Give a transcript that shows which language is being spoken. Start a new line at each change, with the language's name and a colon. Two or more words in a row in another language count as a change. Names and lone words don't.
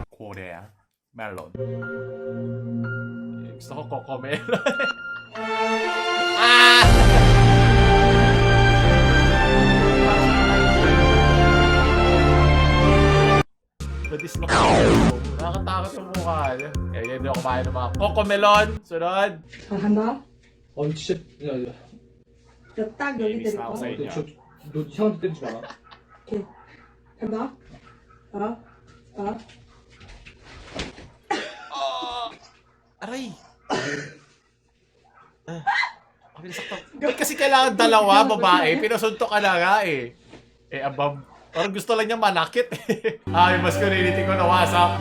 Filipino: Korea. Melon. Gusto ko Coco Melon. Badis na ko. Nakakatakot yung mukha niya. Kaya hindi ako kumain ng mga Coco Melon. Sunod.
Korean: 한다? 진짜 딱 여기
Filipino: Inis
Korean: 때릴
Filipino: na ako
Korean: 거.
Filipino: sa inyo.
Korean: 너 이상한 데 때리지 마라. 오케이. 한다?
Filipino: Aray! Ba't kasi kailangan dalawa, babae? Pinasuntok ka na nga eh. Abang. Parang gusto lang niya manakit eh. Yung masculinity ko nawasak.